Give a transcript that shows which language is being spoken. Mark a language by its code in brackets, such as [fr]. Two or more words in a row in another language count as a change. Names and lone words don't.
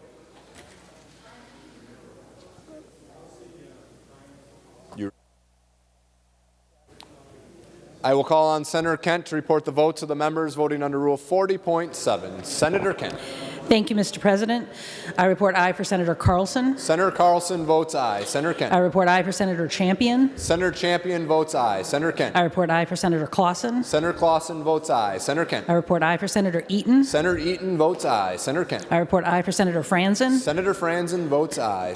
[en] I will call on Senator Kent to report the votes of the members voting under Rule 40.7. Senator Kent. Thank you, Mr. President. I report aye for Senator Carlson. Senator Carlson votes aye. Senator Kent. I report aye for Senator Champion. Senator Champion votes aye. Senator Kent. I report aye for Senator Clausen. Senator Clausen votes aye. Senator Kent. I report aye for Senator Eaton. Senator Eaton votes aye. Senator Kent. I report aye for Senator Franzen. Senator Franzen votes aye.